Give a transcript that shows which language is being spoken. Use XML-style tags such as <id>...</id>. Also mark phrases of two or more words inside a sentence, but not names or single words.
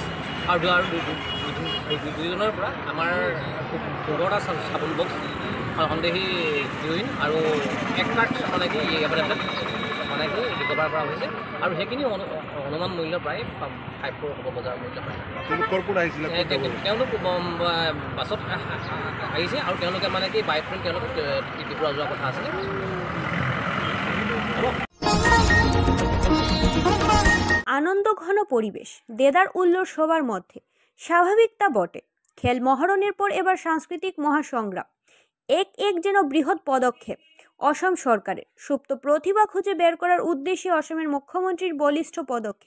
<as>আৰু দুইজনৰ পৰা আমাৰ খুব ১৫টা চাবোন বক্স, সন্দেহী হিৰ'ইন আৰু ১ কাৰ্ট মানে কি মানে কি ৰিকভাৰ কৰা হৈছে। আৰু সেইখিনি অনুমান মূল্য প্ৰায় 5 crore হ'ব বজাৰ মূল্য প্ৰায়। তেওঁলোক বাছত আহিছে আৰু তেওঁলোকে মানে কি</as> <en>by train</en> <as>তেওঁলোক ত্ৰিপুৰা যোৱাৰ কথা আছিলে।</as> <bn>আনন্দ ঘন পরিবেশ, দেদার উল্লোর সবার মধ্যে স্বাভাবিক তা বটে। খেল মহারণের পর এবার সাংস্কৃতিক মহাসংগ্রাম এক যেন বৃহৎ পদক্ষেপ। অসম সরকারের সুপ্ত প্রতিভা খুঁজে বের করার উদ্দেশ্যে অসমের মুখ্যমন্ত্রীর বলিষ্ঠ পদক্ষেপ।</bn>